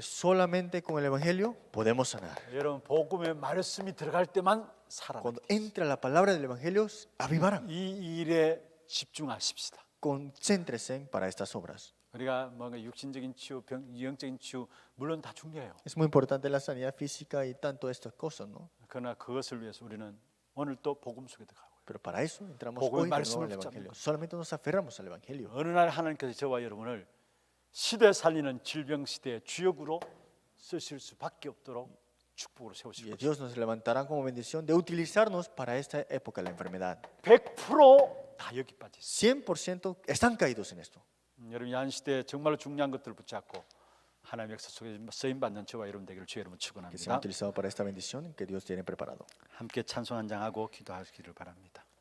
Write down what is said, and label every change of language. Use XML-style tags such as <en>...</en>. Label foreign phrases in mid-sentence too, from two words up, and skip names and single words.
<es>Que solamente con el Evangelio podemos sanar.</es> <ko>여러분 복음의 말씀이 들어갈 때만 살아나.</ko> <es>Cuando entra la palabra del Evangelio, avivarán.</es> <ko>이 일에 집중하십시다.</ko> <es>Concéntrese para estas obras.</es> <ko>우리가 뭔가 육신적인 치유, 영적인 치유 물론 다 중요해요.</ko> <es>Es muy importante la sanidad física y tanto estas cosas, ¿no?</es> <ko>그러나 그것을 위해서 우리는 오늘 또 복음 속에 들어가고요.</ko> <es>Pero para eso entramos</es> <ko>복음의</ko> <es>hoy de nuevo</es> <ko>말씀을</ko> <es>al</es> <ko>붙잡는</ko> <es>Evangelio.</es> <ko>것.</ko> <es>Solamente nos aferramos al Evangelio.</es> <ko>어느 날 하나님께서 저와 여러분을 시대 살리는 질병 시대의 주역으로 쓰실 수밖에 없도록 축복으로 세우실</ko> <es>Y</es> <ko>것입니다.</ko> <es>Dios nos levantará como bendición de utilizarnos para esta época de la enfermedad.</es> <ko>100%다 여기 빠져 있어요.</ko> <es>100% están caídos en esto.</es> <ko>여러분 이 시대에 정말로 중요한 것들을 붙잡고 하나님의 역사 속에 쓰임 받는 저와 여러분 되기를 주의 이름으로</ko> <es>Que sean</es> <ko>축원합니다.</ko> <es>utilizados para esta bendición que Dios tiene preparado.</es> <ko>함께 찬송 한 장 하고 기도하시기를 바랍니다.</ko>